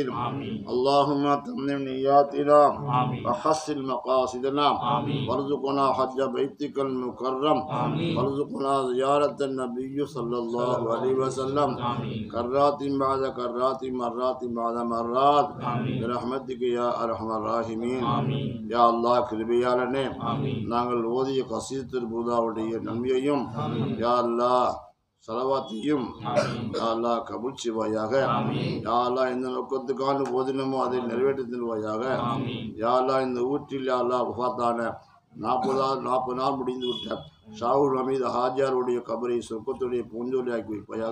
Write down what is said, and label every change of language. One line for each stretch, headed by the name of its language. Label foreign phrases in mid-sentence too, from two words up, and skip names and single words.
Arabic: اللهم تمم نياتنا وحسن مقاصدنا وارزقنا حج بيتك المكرم وارزقنا زيارة النبي صلى الله عليه وسلم كرات بعد كرات مرات بعد مرات برحمتك يا أرحم الراحمين. يا الله
Tamil: கிருபையாளனே, நாங்கள் ஓதிய கசீதத்துல் புர்தாவுடைய நன்மையையும்
Arabic: يا الله
Tamil: சலவாத்தையும்
Arabic: يا الله
Tamil: கபூல் செய்வாயாக.
Arabic: يا الله
Tamil: எந்த நோக்கத்துக்கான ஓதினமோ அதை நிறைவேற்றி தருவாயாக.
Arabic: يا الله
Tamil: இந்த ஊற்றில்
Arabic: يا الله
Tamil: வஃபாத்தான 40 நாள் முடிந்து விட்ட ஷாவுல் ஹமீது ஹாஜியாருடைய கபரை சொர்க்கத்துடைய பூஞ்சோலி ஆக்கி வைப்பாயாக.